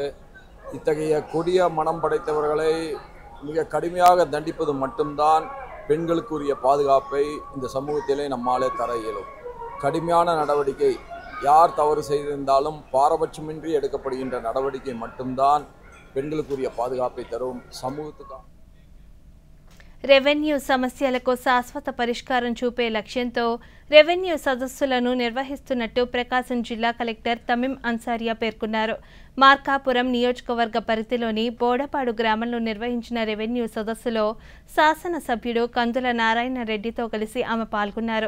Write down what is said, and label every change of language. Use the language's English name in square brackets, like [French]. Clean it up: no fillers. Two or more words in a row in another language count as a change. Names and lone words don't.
[Tamil] இத்தகைய கொடிய மனம் படைத்தவர்களை மிக கடுமையாக தண்டிப்பது மட்டும்தான் பெண்களுக்குரிய பாதுகாப்பை இந்த சமூகத்திலே நம்மாலே தர இயலும். கடுமையான நடவடிக்கை, யார் தவறு செய்திருந்தாலும் பாரபட்சமின்றி எடுக்கப்படுகின்ற நடவடிக்கை மட்டும்தான் பெண்களுக்குரிய பாதுகாப்பை தரும். சமூகத்துக்கு [Telugu] రెవెన్యూ సమస్యలకు శాశ్వత పరిష్కారం చూపే లక్ష్యంతో రెవెన్యూ సదస్సులను నిర్వహిస్తున్నట్టు ప్రకాశం జిల్లా కలెక్టర్ తమీం అన్సారియా పేర్కొన్నారు. మార్కాపురం నియోజకవర్గ పరిధిలోని బోడపాడు గ్రామంలో నిర్వహించిన రెవెన్యూ సదస్సులో శాసనసభ్యుడు కందుల నారాయణ రెడ్డితో కలిసి ఆమె పాల్గొన్నారు.